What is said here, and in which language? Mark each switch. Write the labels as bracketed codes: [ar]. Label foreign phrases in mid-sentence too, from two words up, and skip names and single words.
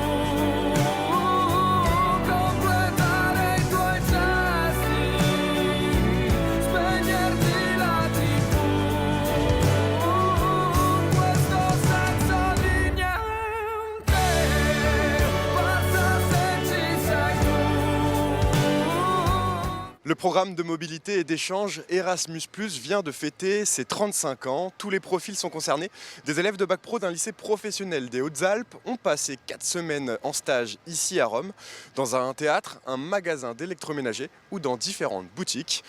[it] Completare i tuoi gesti, spegnerti la TV. Questo senso di niente passa se ci sei tu. [fr] Le programme de mobilité et d'échange Erasmus+ vient de fêter ses 35 ans. Tous les profils sont concernés. Des élèves de bac pro d'un lycée professionnel des Hautes-Alpes ont passé 4 semaines en stage ici à Rome, dans un théâtre, un magasin d'électroménager ou dans différentes boutiques.